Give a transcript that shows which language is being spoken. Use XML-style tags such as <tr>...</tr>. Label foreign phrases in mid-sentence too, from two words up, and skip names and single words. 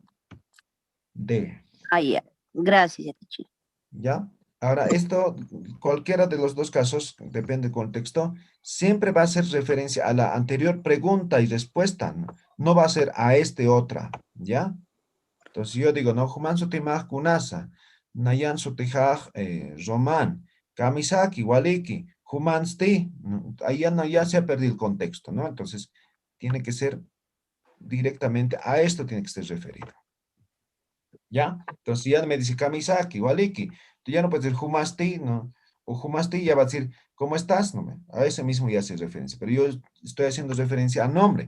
<es>De. Ah, ya. Gracias, Yatichiri. ¿Ya? Ahora, esto, cualquiera de los dos casos, depende del contexto, siempre va a hacer referencia a la anterior pregunta y respuesta, ¿no? No va a ser a otra, ¿ya? Entonces yo digo, no,</es> <ay>Juman sutimaj kunasa, Nayan sutijaj Roman, Kamisaki, Waliki, Juman sti,</ay> <es>¿no? Ahí ya se ha perdido el contexto, ¿no? Entonces tiene que ser directamente a esto tiene que ser referido. ¿Ya? Entonces ya me dice</es> <ay>Kamisaki, Waliki,</ay> <es>tú ya no puedes decir Humasti, ¿no? O Humasti ya va a decir, ¿cómo estás? No, a ese mismo ya hace referencia, pero yo estoy haciendo referencia a nombre.</es>